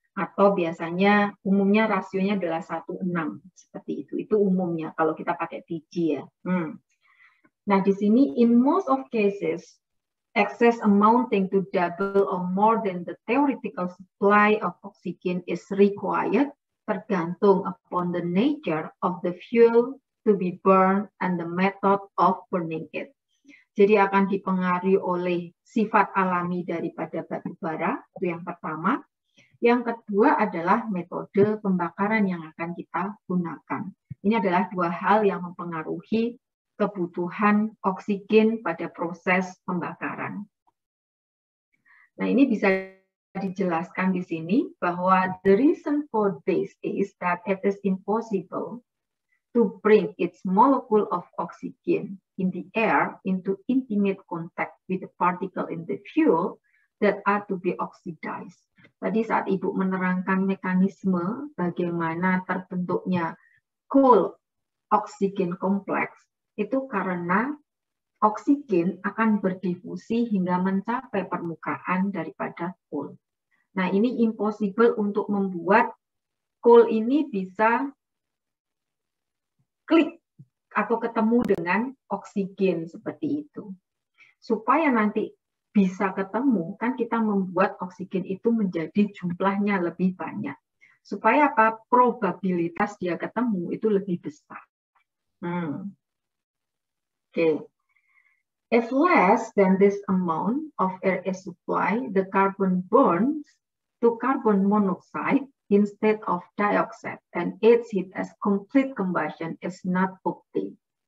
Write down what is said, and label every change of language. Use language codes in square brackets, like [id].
[id] Atau biasanya umumnya rasionya adalah 1:6, seperti itu. Itu umumnya kalau kita pakai PG ya. Nah, di sini [en] in most of cases, excess amounting to double or more than the theoretical supply of oxygen is required, [id] tergantung [en] upon the nature of the fuel to be burned and the method of burning it. [id] Jadi akan dipengaruhi oleh sifat alami daripada batu bara, itu yang pertama. Yang kedua adalah metode pembakaran yang akan kita gunakan. Ini adalah 2 hal yang mempengaruhi kebutuhan oksigen pada proses pembakaran. Nah, ini bisa dijelaskan di sini bahwa [en] the reason for this is that it is impossible to bring its molecule of oxygen in the air into intimate contact with the particle in the fuel that are to be oxidized. [id] Tadi saat Ibu menerangkan mekanisme bagaimana terbentuknya coal oxygen complex, itu karena oksigen akan berdifusi hingga mencapai permukaan daripada coal. Nah, ini impossible untuk membuat coal ini bisa klik atau ketemu dengan oksigen seperti itu. Supaya nanti bisa ketemu, kan kita membuat oksigen itu menjadi jumlahnya lebih banyak. Supaya apa? Probabilitas dia ketemu itu lebih besar. [en] Okay. If less than this amount of air is supplied, the carbon burns to carbon monoxide instead of dioxide, and its heat as complete combustion is not obtained.